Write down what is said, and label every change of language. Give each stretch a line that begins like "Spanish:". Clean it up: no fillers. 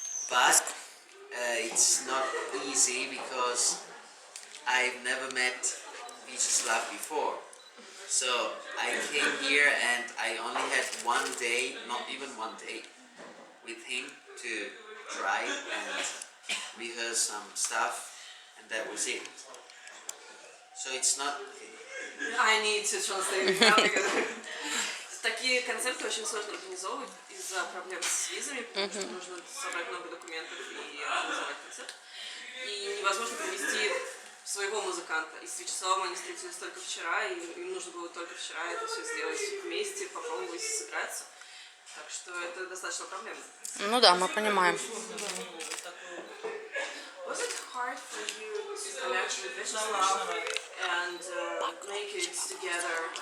English: But it's not easy because I've never met Vyacheslav before. So I came here and I only had one day, not even one day, with him to try and rehearse some stuff, and that was it. So it's not... I need to translate it now because
Russian: такие концерты очень сложно организовывать из-за проблем с визами, потому что нужно собрать много документов и организовать концерт. И невозможно привести своего музыканта. И с Вячеславом они встретились только вчера, и им нужно было только вчера это все сделать вместе, попробовать сыграться. Так что это достаточно проблемно. Ну да, мы понимаем.
English: Was it hard for you to connect with Vyacheslav and make it together?